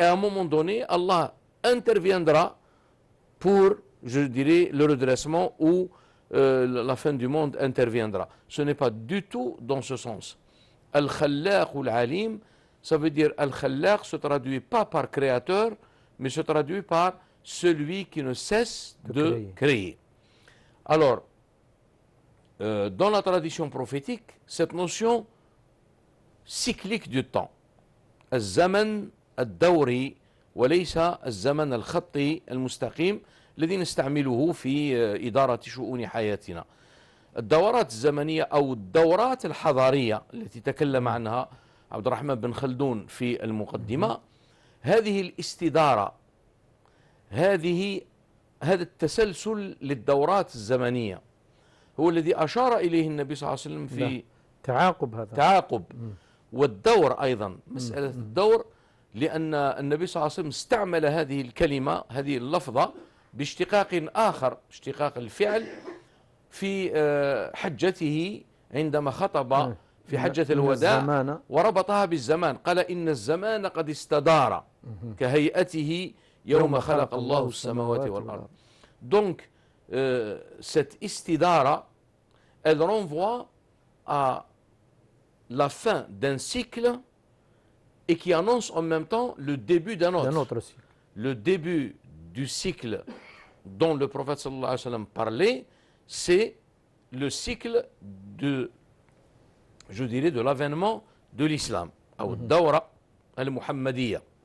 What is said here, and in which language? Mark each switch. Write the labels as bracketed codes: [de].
[fr] Et à un moment donné, Allah interviendra pour, je dirais, le redressement ou la fin du monde interviendra. Ce n'est pas du tout dans ce sens. Al-Khallaq ou Al-Alim, ça veut dire Al-Khallaq se traduit pas par créateur, mais se traduit par celui qui ne cesse de créer. Alors, dans la tradition prophétique, cette notion cyclique du temps, [ar] الزمن الدوري وليس الزمن الخطي المستقيم الذي نستعمله في إدارة شؤون حياتنا. الدورات الزمنية أو الدورات الحضارية التي تكلم عنها عبد الرحمن بن خلدون في المقدمة، هذه الاستدارة، هذا التسلسل للدورات الزمنية هو الذي أشار إليه النبي صلى الله عليه وسلم في تعاقب. والدور أيضا، مسألة الدور، لأن النبي صلى الله عليه وسلم استعمل هذه الكلمة، هذه اللفظة باشتقاق آخر، اشتقاق الفعل في حجته عندما خطب في حجة الوداع وربطها بالزمان، قال إن الزمان قد استدار كهيئته يوم خلق الله السماوات والأرض. [fr] Donc, cette istidara, elle renvoie à la fin d'un cycle et qui annonce en même temps le début d'un autre. Le début du cycle dont le prophète sallallahu alayhi wa sallam parlait, c'est le cycle de, je dirais, de l'avènement de l'islam, ou Dawra al-Muhammadiyya.